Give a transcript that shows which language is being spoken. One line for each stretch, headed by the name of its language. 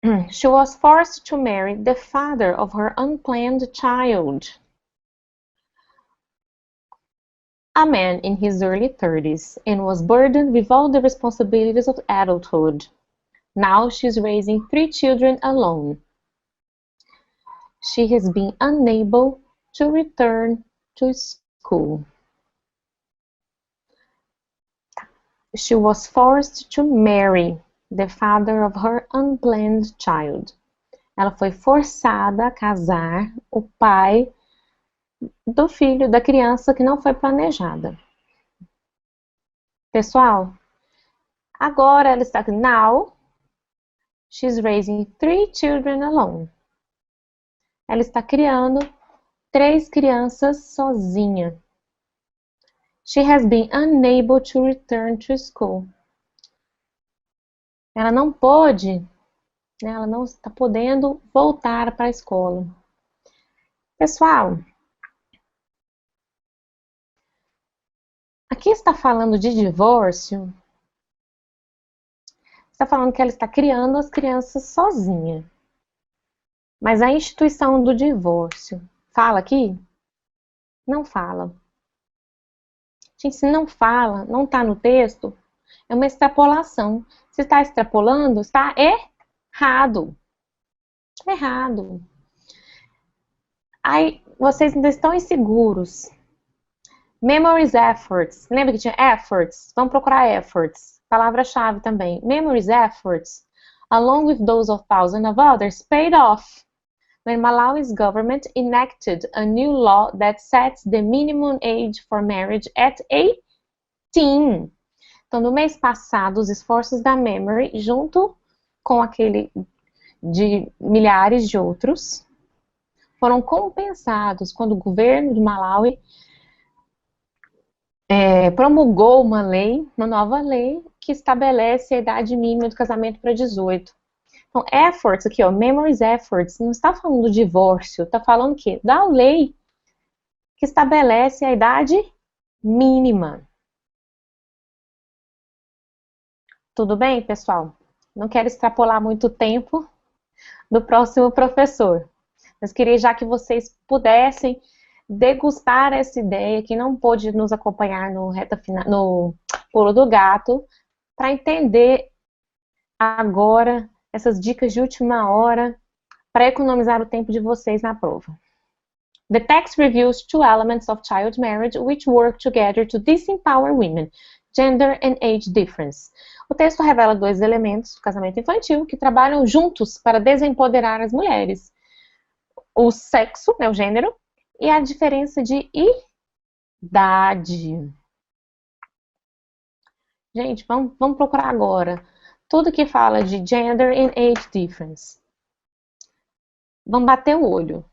English: She was forced to marry the father of her unplanned child, a man in his early 30s, and was burdened with all the responsibilities of adulthood. Now she's raising 3 children alone. She has been unable to return to school. She was forced to marry the father of her unplanned child.
Portuguese: Ela foi forçada a casar o pai do filho da criança que não foi planejada. Pessoal, agora ela está
English: now she's raising 3 children alone.
Portuguese: Ela está criando 3 crianças sozinha.
English: She has been unable to return to school.
Portuguese: Ela não pôde, né, ela não está podendo voltar para a escola. Pessoal, aqui está falando de divórcio. Está falando que ela está criando as crianças sozinha. Mas a instituição do divórcio fala aqui? Não fala. Gente, se não fala, não está no texto, é uma extrapolação. Se está extrapolando, está errado. Errado. Aí, vocês ainda estão inseguros.
English: Memories efforts.
Portuguese: Lembra que tinha efforts? Vamos procurar efforts. Palavra-chave também.
English: Memories efforts, along with those of thousands of others, paid off when Malawi's government enacted a new law that sets the minimum age for marriage at 18.
Portuguese: Então, no mês passado, os esforços da Memory, junto com aquele de milhares de outros, foram compensados quando o governo de Malawi promulgou uma nova lei, que estabelece a idade mínima do casamento para 18. Então, efforts aqui, ó,
English: memories efforts,
Portuguese: não está falando do divórcio, está falando o quê? Da lei que estabelece a idade mínima. Tudo bem, pessoal? Não quero extrapolar muito tempo do próximo professor, mas queria já que vocês pudessem degustar essa ideia, que não pôde nos acompanhar no Pulo do Gato, para entender agora essas dicas de última hora para economizar o tempo de vocês na prova.
English: The text reviews 2 elements of child marriage which work together to disempower women, gender and age difference.
Portuguese: O texto revela 2 elementos do casamento infantil que trabalham juntos para desempoderar as mulheres. O sexo, né, o gênero, e a diferença de idade. Gente, vamos procurar agora tudo que fala de
English: gender and age difference.
Portuguese: Vamos bater o olho.